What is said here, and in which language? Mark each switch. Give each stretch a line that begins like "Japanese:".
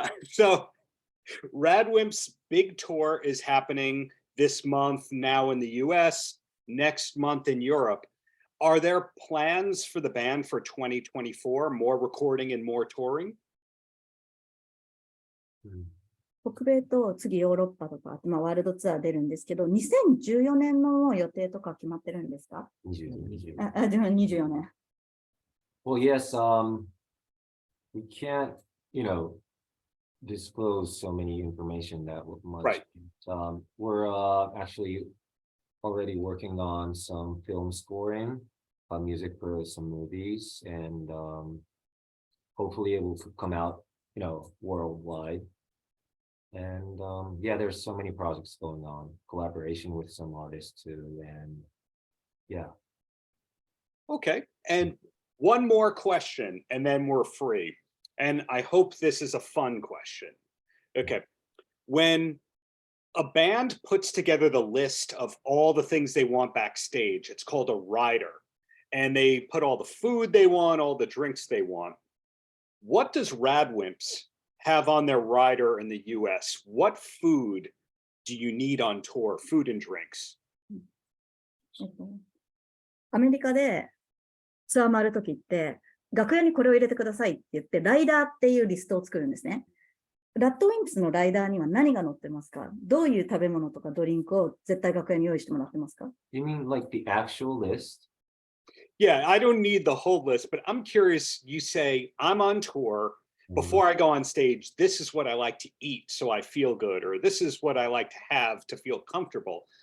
English: So RADWIMPS big tour is happening this month now in the US, next month in Europe. Are there plans for the band for 2024? More recording and more touring?
Japanese: 北米と次ヨーロッパとか、ワールドツアー出るんですけど、2014年の予定とか決まってるんですか？24年。
English: Well, yes, we can't, disclose so many information that much. Right. We're actually already working on some film scoring, music for some movies, and hopefully it will come out, worldwide. And yeah, there's so many projects going on, collaboration with some artists too, and yeah. Okay, and one more question, and then we're free. And I hope this is a fun question. Okay, when a band puts together the list of all the things they want backstage, it's called a rider. And they put all the food they want, all the drinks they want. What does RADWIMPS have on their rider in the US? What food do you need on tour? Food and drinks.
Japanese: アメリカでツアー回るときって、楽屋にこれを入れてくださいって言って、ライダーっていうリストを作るんですね。ラッドウィンプスのライダーには何が載ってますか？どういう食べ物とかドリンクを絶対楽屋に用意してもらってますか？
English: You mean like the actual list? Yeah, I don't need the whole list, but I'm curious. You say, I'm on tour. Before I go on stage, this is what I like to eat so I feel good, or this is what I like to have to feel comfortable.